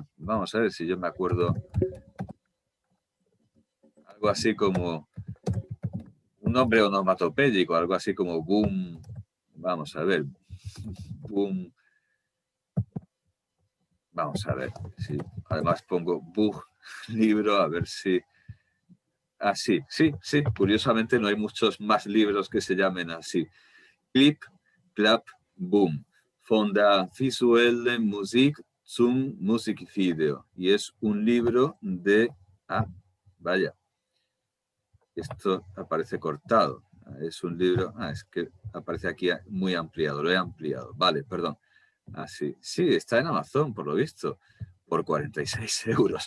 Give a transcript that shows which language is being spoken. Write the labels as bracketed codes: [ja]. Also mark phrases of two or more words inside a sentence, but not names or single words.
[es] Vamos a ver si yo me acuerdo. Algo así como un nombre onomatopéyico, algo así como Boom. Vamos a ver. Boom. Vamos a ver. Sí. Además pongo Bug libro, a ver si... sí. Curiosamente no hay muchos más libros que se llamen así. Clip, Clap, Boom. Von der visuellen Musik zum Musikvideo. Y es un libro de... vaya. Esto aparece cortado. Es un libro... es que aparece aquí muy ampliado. Lo he ampliado. Vale, perdón. Sí. Sí, está en Amazon, por lo visto, por 46 euros.